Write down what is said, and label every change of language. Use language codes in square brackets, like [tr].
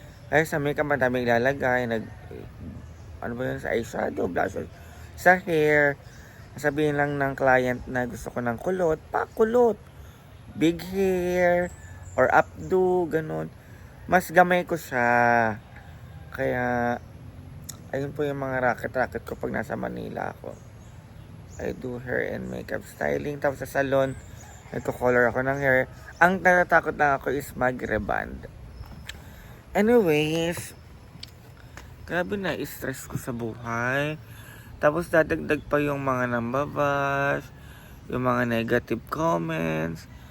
[tl] Ay, sa makeup madaming ilalagay, ano ba yun, sa eyeshadow, blush, sa hair. Sabihin lang ng client na gusto ko ng kulot, pakulot. [en] Big hair, or updo, [tl] ganun. Mas gamay ko siya. Kaya, ayun po yung mga racket ko pag nasa Manila ako. [en] I do hair and makeup styling. [tl] Tapos sa salon, nagko-color ako ng hair. Ang natatakot lang ako is mag-reband. Anyways, grabe na stress ko sa buhay. Tapos dadagdag pa yung mga nambabash, yung mga negative comments.